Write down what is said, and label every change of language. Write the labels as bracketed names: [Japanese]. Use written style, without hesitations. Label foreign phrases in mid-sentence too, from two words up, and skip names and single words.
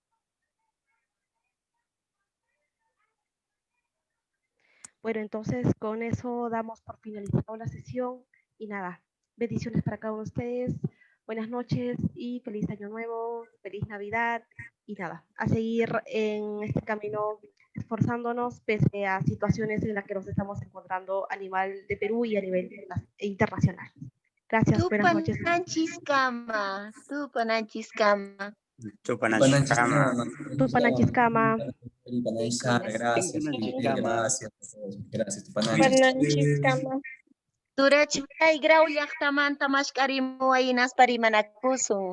[Spanish] Bueno, entonces con eso damos por finalizado la sesión y nada, bendiciones para cada uno de ustedes, buenas noches y feliz año nuevo, feliz Navidad y nada, a seguir en este camino esforzándonos pese a situaciones en las que nos estamos encontrando a nivel de Perú y a nivel internacional. Gracias, buenas noches. [Quechua] Tupananchiskama, tupananchiskama. Tupananchiskama. Tupananchiskama. [Spanish] Gracias, [Quechua] Tupananchiskama. Turachpay grau llaqtamanta mashk'arimu aynas parimanakusun.